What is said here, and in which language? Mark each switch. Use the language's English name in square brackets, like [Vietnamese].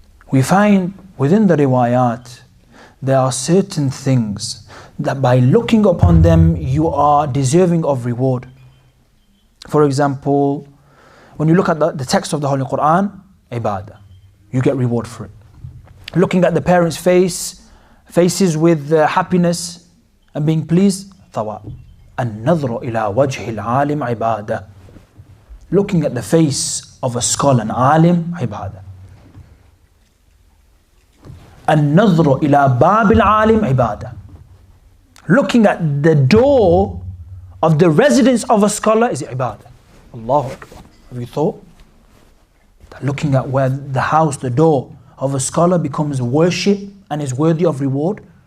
[English] We find within the riwayat, there are certain things that by looking upon them, you are deserving of reward. For example, when you look at the text of the Holy Quran, ibadah, you get reward for it. Looking at the parents' faces with happiness and being pleased, thawab. [Arabic] النظر إلى وجه العالم عبادة. [English] Looking at the face of a scholar, an alim, ibadah. [Arabic] النظر إلى باب العالم عبادة. [English] Looking at the door of the residence of a scholar is ibadah. Allahu Akbar. Have you thought that looking at where the house, the door of a scholar becomes worship and is worthy of reward?